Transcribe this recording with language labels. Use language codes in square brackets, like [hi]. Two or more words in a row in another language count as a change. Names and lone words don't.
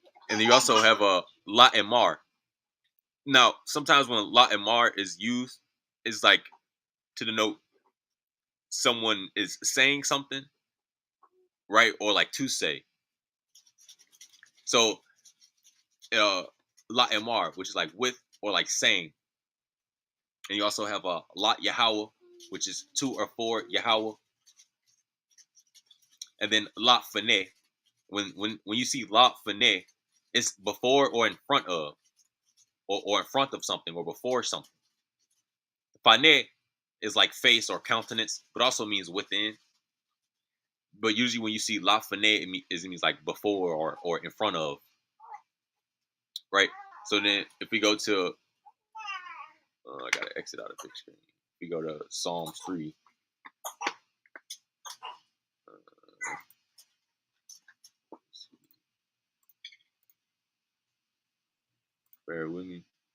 [en] And then you also have a [he] la emar. [en] Now, sometimes when [he] la emar [en] is used, it's like to denote someone is saying something, right? Or like to say. So [he] la emar, [en] which is like with or like saying. And you also have a [he] la Yahawah, [en] which is to or for Yahawah. And then [he] la fane. [en] When you see [he] la fane, [en] it's before or in front of, or in front of something, or before something. Fane is like face or countenance, but also means within. But usually when you see [he] la fane, [en] it means like before or in front of, right? So then if we go to, I gotta exit out of the screen. If we go to Psalms 3. Bear with me.